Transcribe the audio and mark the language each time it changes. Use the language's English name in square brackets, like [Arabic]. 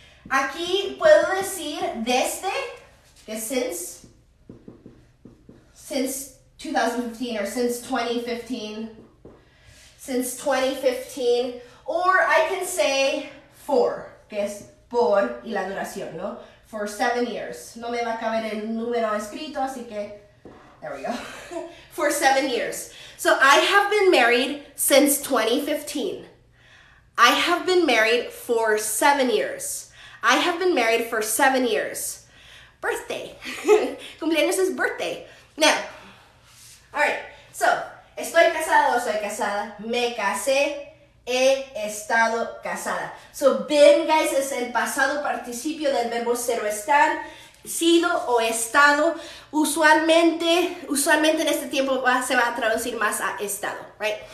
[Spanish] Aquí puedo decir desde, que es since 2015 or since 2015. [English] Since 2015. Or I can say for, [Spanish] que es por y la duración, ¿no? For 7 years. No me va a caber el número escrito, así que, [English] there we go. For 7 years. So I have been married since 2015. I have been married for 7 years. I have been married for 7 years. Birthday. Cumpleaños es birthday. Now, all right. [Spanish] So, estoy casada o soy casada. Me casé. He estado casada. So, been, guys, es el pasado participio del verbo ser o estar. Sido o estado. Usualmente en este tiempo se va a traducir más a estado, right?